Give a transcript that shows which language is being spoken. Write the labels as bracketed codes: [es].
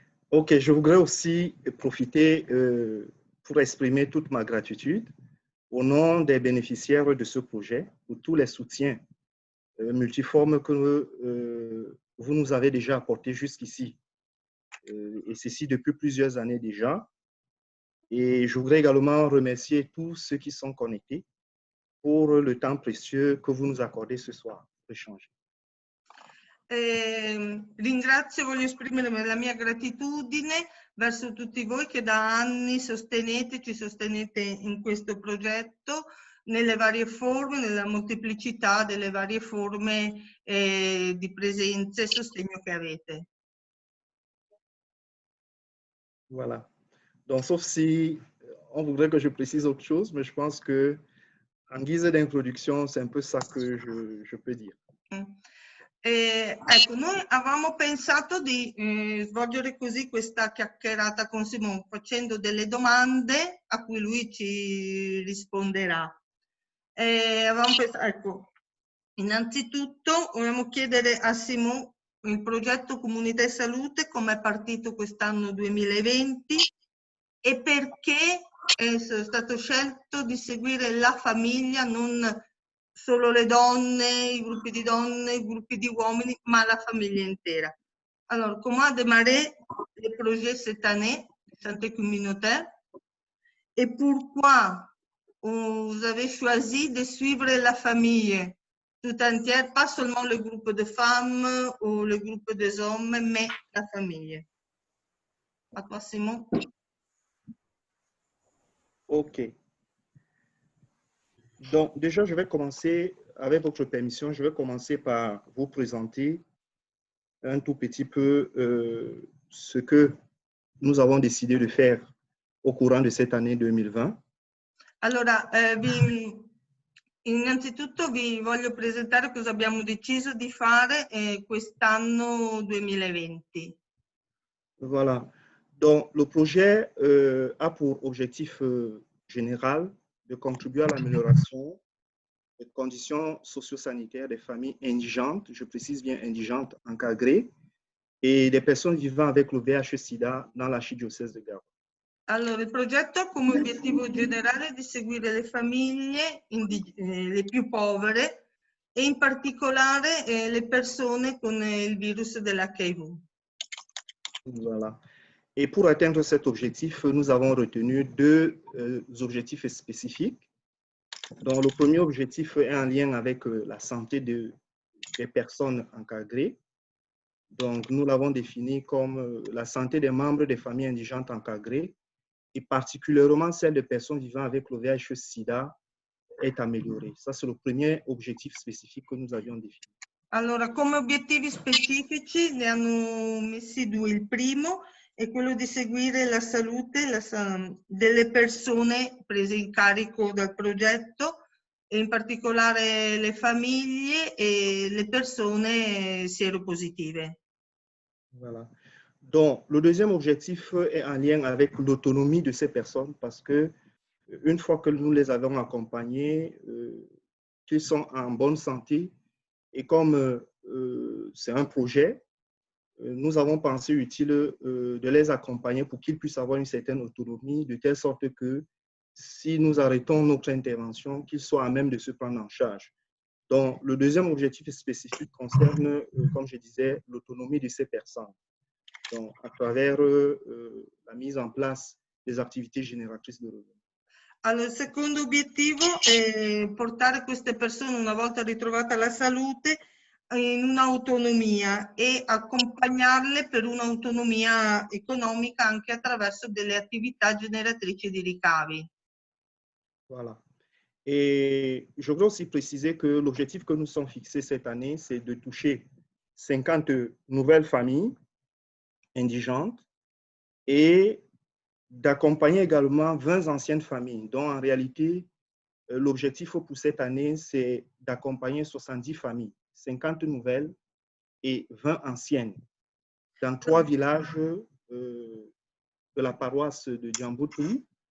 [fr] Ok, je voudrais aussi profiter pour exprimer toute ma gratitude au nom des bénéficiaires de ce projet pour tous les soutiens multiformes que vous nous avez déjà apportés jusqu'ici, et ceci depuis plusieurs années déjà. Et je voudrais également remercier tous ceux qui sont connectés pour le temps précieux que vous nous accordez ce soir pour échanger. [it] Ringrazio, voglio esprimere la mia gratitudine verso tutti voi che da anni ci sostenete in questo progetto nelle varie forme, nella molteplicità delle varie forme di presenza e sostegno che avete. [fr] Voilà. Donc, sauf si on voudrait que je précise autre chose, mais je pense que en guise d'introduction, c'est un peu ça que je peux dire. [it] Ecco, noi avevamo pensato di svolgere così questa chiacchierata con Simone, facendo delle domande a cui lui ci risponderà. Avevamo pensato, ecco, innanzitutto vogliamo chiedere a Simone il progetto Comunità e Salute come è partito quest'anno 2020 e perché è stato scelto di seguire la famiglia, non solo le donne, i gruppi di donne, i gruppi di uomini, ma la famiglia intera. [fr] Alors, comment a démarré le projet cette année, Santé Communautaire, et pourquoi vous avez choisi de suivre la famille tout entière, pas seulement le groupe de femmes ou le groupe des hommes, mais la famille. À toi, Simon. Ok. Donc, déjà, je vais commencer, avec votre permission, je vais commencer par vous présenter un tout petit peu ce que nous avons décidé de faire au courant de cette année 2020. [it] Allora, innanzitutto vi voglio presentare cosa abbiamo deciso di fare quest'anno 2020. [fr] Voilà. Donc, le projet a pour objectif général de contribuer à l'amélioration des conditions socio-sanitaires des familles indigentes, je précise bien indigentes, encadrées, et des personnes vivant avec le VIH-Sida dans l'archidiocèse de Garoua. [it] Allora, il progetto ha come obiettivo generale di seguire le famiglie, le più povere, e in particolare le persone con il virus dell'HIV. [fr] Voilà. Et pour atteindre cet objectif, nous avons retenu deux objectifs spécifiques. Donc, le premier objectif est en lien avec la santé des personnes encadrées. Donc, nous l'avons défini comme la santé des membres des familles indigentes encadrées et particulièrement celle des personnes vivant avec le VIH-Sida est améliorée. Ça, c'est le premier objectif spécifique que nous avions défini. [it] Allora, come obiettivi specifici ne hanno messi due. Il primo è quello di seguire la salute delle persone prese in carico dal progetto, e in particolare le famiglie et le persone séropositive. [fr] Voilà. Donc, le deuxième objectif est en lien avec l'autonomie de ces personnes parce que une fois que nous les avons accompagnés, qu'ils sont en bonne santé et comme c'est un projet, nous avons pensé utile de les accompagner pour qu'ils puissent avoir une certaine autonomie de telle sorte que si nous arrêtons notre intervention, qu'ils soient à même de se prendre en charge. Donc, le deuxième objectif spécifique concerne, comme je disais, l'autonomie de ces personnes. Donc, à travers la mise en place des activités génératrices de revenus. [it] Allora, il secondo obiettivo è portare queste persone, una volta ritrovata la salute, in un'autonomia e accompagnarle per un'autonomia economica anche attraverso delle attività generatrici di ricavi. [fr] Voilà. Et je voudrais aussi préciser que l'objectif que nous sommes fixés cette année, c'est de toucher 50 nouvelles familles indigentes et d'accompagner également 20 anciennes familles. Donc, en réalité, l'objectif pour cette année, c'est d'accompagner 70 familles, 50 nouvelles et 20 anciennes, dans 3 villages de la paroisse de Djamboutou.